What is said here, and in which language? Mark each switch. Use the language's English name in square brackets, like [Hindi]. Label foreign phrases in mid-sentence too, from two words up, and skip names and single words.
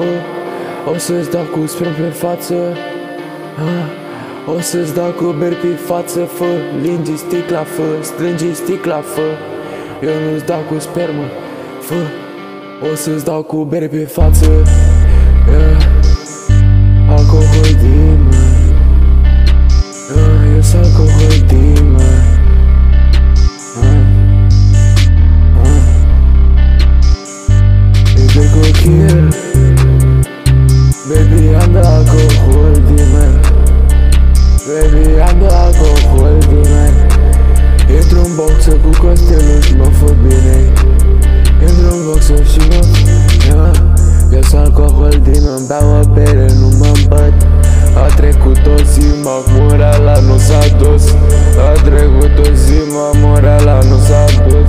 [Romanian] O să-ți dau cu sperm pe față. O să-ți dau cu beri pe față, fă. Lingi sticla, fă, strângi sticla, fă. Eu nu-ți dau cu spermă, fă. O să-ți dau cu beri pe față. Alcohol dimă. Eu sunt alcohol dimă. [English] Baby go kill. Baby I'm the alcohol demon. Baby I'm the alcohol demon. [Romanian] Intru-n boxă cu Costelul și mă fă bine. Intru-n boxă și mă eu sunt [English] alcohol demon. [Romanian] Beau o bere, nu mă îmbăt. A trecut o zi, Moreala nu s-a dus. A trecut o zi, Moreala nu s-a dus.